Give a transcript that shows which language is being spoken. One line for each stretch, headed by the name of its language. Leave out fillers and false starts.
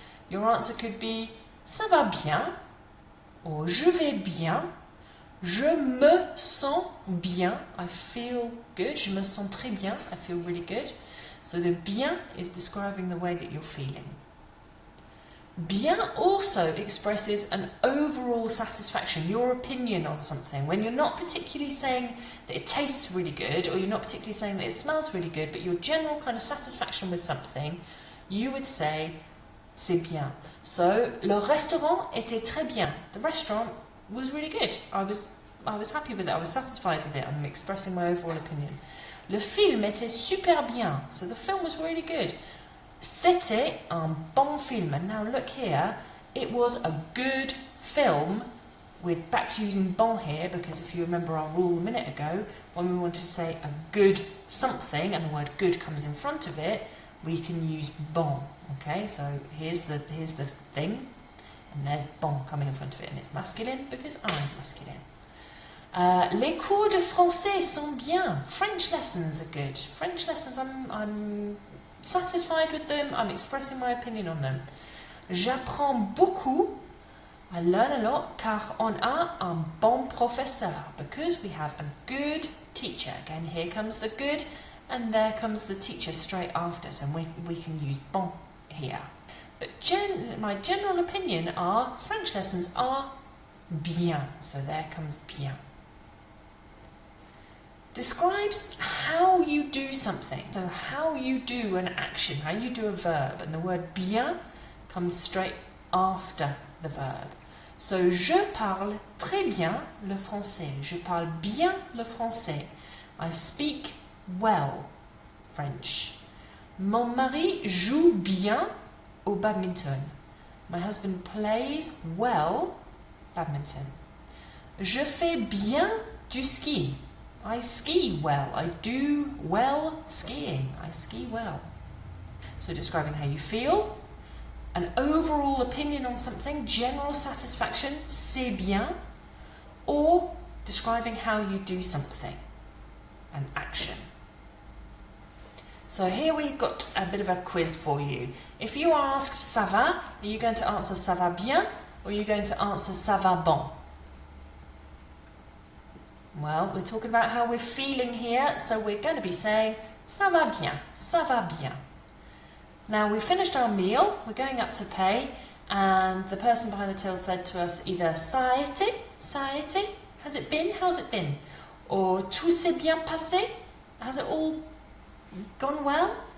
French: Your answer could be, ça va bien, or je vais bien, je me sens bien,
English: I feel good,
French: je me sens très bien,
English: I feel really good. So the bien is describing the way that you're feeling. Bien also expresses an overall satisfaction, your opinion on something. When you're not particularly saying that it tastes really good, or you're not particularly saying that it smells really good, but your general kind of satisfaction with something, you would say,
French: c'est bien. So, le restaurant était très bien.
English: The restaurant was really good. I was happy with it. I was satisfied with it. I'm expressing my overall opinion.
French: Le film était super bien.
English: So the film was really good.
French: C'était un bon film.
English: And now look here. It was a good film. We're back to using bon here because if you remember our rule a minute ago, when we want to say a good something and the word good comes in front of it, we can use bon. Okay, so here's the thing, and there's bon coming in front of it, and it's masculine because I is masculine.
French: Les cours de français sont bien.
English: French lessons are good. French lessons, I'm satisfied with them. I'm expressing my opinion on them.
French: J'apprends beaucoup.
English: I learn a lot
French: car on a un bon professeur,
English: because we have a good teacher. Again, here comes the good, and there comes the teacher straight after, so we can use bon here. But my general opinion are French lessons are bien, so there comes bien. Describes how you do something, so how you do an action, how you do a verb, and the word bien comes straight after the verb.
French: So, je parle très bien le français. Je parle bien le français.
English: I speak well French.
French: Mon mari joue bien au badminton.
English: My husband plays well badminton.
French: Je fais bien du ski.
English: I ski well. I do well skiing. I ski well. So describing how you feel, an overall opinion on something, general satisfaction,
French: c'est bien,
English: or describing how you do something, an action. So here we've got a bit of a quiz for you. If you are asked ça va, are you going to answer
French: ça va bien,
English: or are you going to answer
French: ça va bon?
English: Well, we're talking about how we're feeling here, so we're going to be saying
French: ça va bien, ça va bien.
English: Now, we finished our meal, we're going up to pay, and the person behind the till said to us either
French: ça a été,
English: has it been, how's it been? Or
French: tout s'est bien passé,
English: has it all gone well?